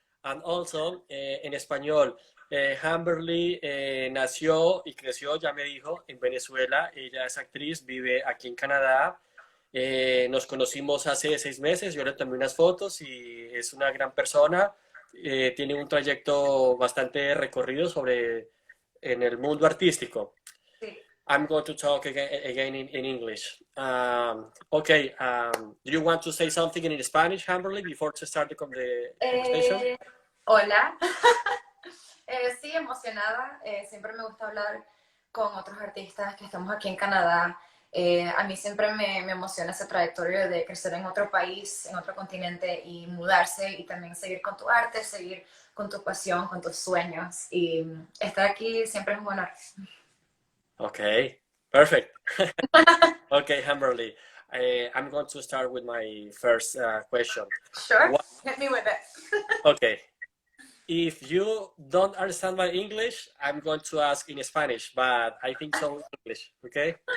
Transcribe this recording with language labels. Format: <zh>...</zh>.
<en>And also,</en> <es>en español, Humberly nació y creció, ya me dijo, en Venezuela. Ella es actriz, vive aquí en Canadá. Nos conocimos hace 6 meses. Yo le tomé unas fotos y es una gran persona. Tiene un trayecto bastante recorrido en el mundo artístico. Sí.</es> <en>I'm going to talk again in English. Okay, do you want to say something in Spanish, Hamberly, before to start the conversation?</en> <es>Hola. Sí, emocionada. Siempre me gusta hablar con otros artistas que estamos aquí en Canadá. A mí siempre me emociona esa trayectoria de crecer en otro país, en otro continente y mudarse y también seguir con tu arte, seguir con tu pasión, con tus sueños. Y estar aquí siempre es un honor.</es> <en>Okay, perfect. Okay, Hamberly, I'm going to start with my first question. Sure, What, hit me with it. okay, if you don't understand my English, I'm going to ask in Spanish, but I think so in English, okay?</en>